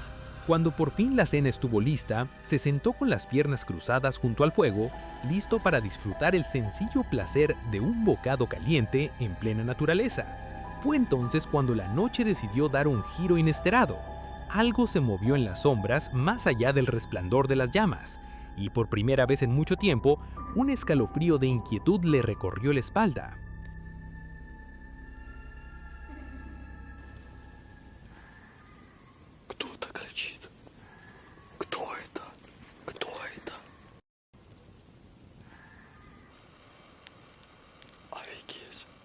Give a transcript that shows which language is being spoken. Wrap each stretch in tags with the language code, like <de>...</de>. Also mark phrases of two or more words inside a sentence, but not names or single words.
<es>Cuando por fin la cena estuvo lista, se sentó con las piernas cruzadas junto al fuego, listo para disfrutar el sencillo placer de un bocado caliente en plena naturaleza. Fue entonces cuando la noche decidió dar un giro inesperado. Algo se movió en las sombras más allá del resplandor de las llamas, y por primera vez en mucho tiempo, un escalofrío de inquietud le recorrió la espalda.</es> <ru>Кто-то кричит. Кто это? Кто это? Офигеть.</ru>